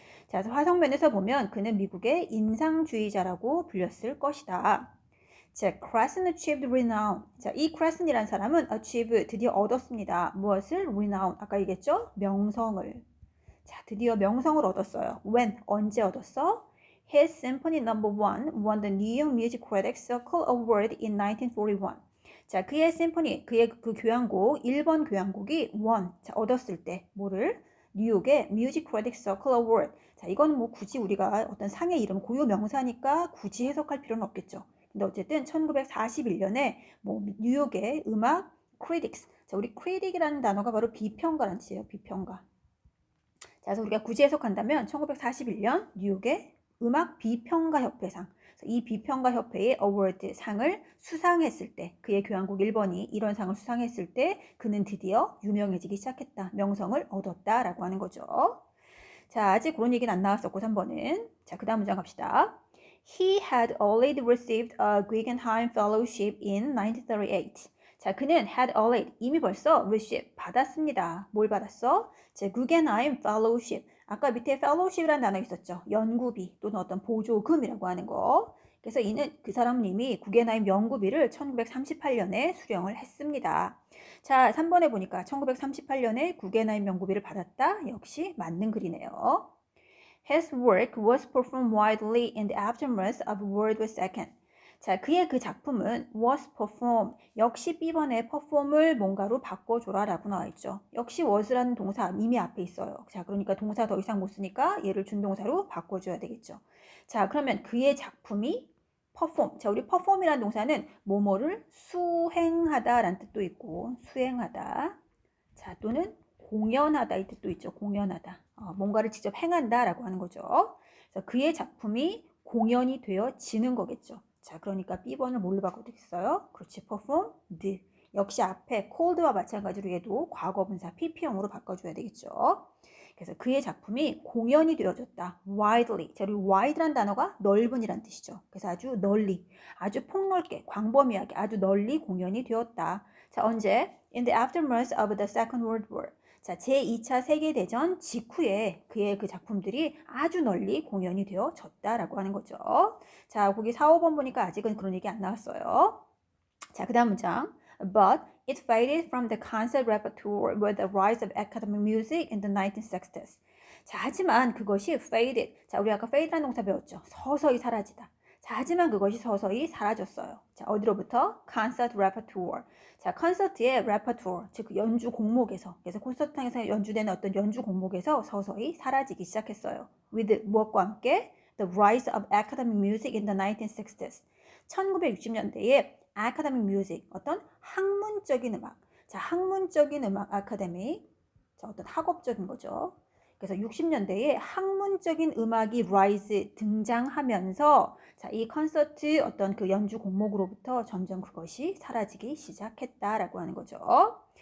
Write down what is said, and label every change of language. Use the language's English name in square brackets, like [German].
[Korean] 자, 그래서 화성면에서 보면 그는 미국의 인상주의자라고 불렸을 것이다. [English] 자, Cresson achieved renown. [Korean] 자, 이 Cresson이라는 사람은 achieve, 드디어 얻었습니다. 무엇을? renown. 아까 얘기했죠? 명성을. 자, 드디어 명성을 얻었어요. [English] when? [Korean] 언제 얻었어? [English] His Symphony No. 1 won the New York Music Critics Circle Award in 1941. [Korean] 자, 그의 심포니, 그의 그 교향곡, 1번 교향곡이 won. 자, 얻었을 때 뭐를? [English] 뉴욕의 Music Critics Circle Award. [Korean] 자, 이거는 뭐 굳이 우리가 어떤 상의 이름, 고유 명사니까 굳이 해석할 필요는 없겠죠. 근데 어쨌든 1941년에 뭐 뉴욕의 음악 critics. 자, 우리 critic이라는 단어가 바로 비평가라는 뜻이에요. 비평가. 자, 그래서 우리가 굳이 해석한다면 1941년 뉴욕의 음악 비평가 협회상. 이 비평가 협회의 어워드 상을 수상했을 때, 그의 교향곡 1번이 이런 상을 수상했을 때 그는 드디어 유명해지기 시작했다. 명성을 얻었다라고 하는 거죠. 자, 아직 그런 얘기는 안 나왔었고 3번은. 자, 그 다음 문장 갑시다. [English] He had already received a Guggenheim Fellowship in 1938. [Korean] 자, 그는 had already, 이미 벌써 receive, 받았습니다. 뭘 받았어? 자, Guggenheim Fellowship. 아까 밑에 fellowship이라는 단어 있었죠. 연구비 또는 어떤 보조금이라고 하는 거. 그래서 그 사람은 이미 구겐하임 연구비를 1938년에 수령을 했습니다. 자, 3번에 보니까 1938년에 구겐하임 명고비를 받았다. 역시 맞는 글이네요. [English] His work was performed widely in the aftermath of World War II. [Korean] 자, 그의 그 작품은 was performed. 역시 B번에 perform을 뭔가로 바꿔줘라 라고 나와있죠. 역시 was라는 동사 이미 앞에 있어요. 자, 그러니까 동사 더 이상 못 쓰니까 얘를 준동사로 바꿔줘야 되겠죠. 자, 그러면 그의 작품이 perform. 자, 우리 perform이라는 동사는 뭐뭐를 수행하다 라는 뜻도 있고 수행하다. 자, 또는 공연하다 이 뜻도 있죠. 공연하다. 뭔가를 직접 행한다 라고 하는 거죠. 그래서 그의 작품이 공연이 되어지는 거겠죠. 자, 그러니까 B번을 뭘로 바꿔드렸어요? 그렇지, performed. 역시 앞에 cold와 마찬가지로 얘도 과거분사 PP형으로 바꿔줘야 되겠죠. 그래서 그의 작품이 공연이 되어졌다. [English] widely. [Korean] 자, 우리 wide란 단어가 넓은이란 뜻이죠. 그래서 아주 널리, 아주 폭넓게, 광범위하게, 아주 널리 공연이 되었다. 자, 언제? [English] In the aftermath of the Second World War. [Korean] 자, 제2차 세계대전 직후에 그의 그 작품들이 아주 널리 공연이 되어졌다라고 하는 거죠. 자, 거기 4, 5번 보니까 아직은 그런 얘기 안 나왔어요. 자, 그 다음 문장. [English] But it faded from the concert repertoire with the rise of academic music in the 1960s. [Korean] 자, 하지만 그것이 faded. 자, 우리 아까 fad라는 동사 배웠죠. 서서히 사라지다. 자, 하지만 그것이 서서히 사라졌어요. 자, 어디로부터? concert repertoire. 자, 콘서트의 repertoire, 즉 연주 곡목에서, 그래서 콘서트장에서 연주되는 어떤 연주 곡목에서 서서히 사라지기 시작했어요. with 무엇과 함께? [English] The rise of academic music in the 1960s. [Korean] 1960년대에 academic music, 어떤 학문적인 음악. 자, 학문적인 음악 아카데미. 자, 어떤 학업적인 거죠. 그래서 60년대에 학문적인 음악이 rise 등장하면서 자, 이 콘서트 어떤 그 연주 곡목으로부터 점점 그것이 사라지기 시작했다라고 하는 거죠.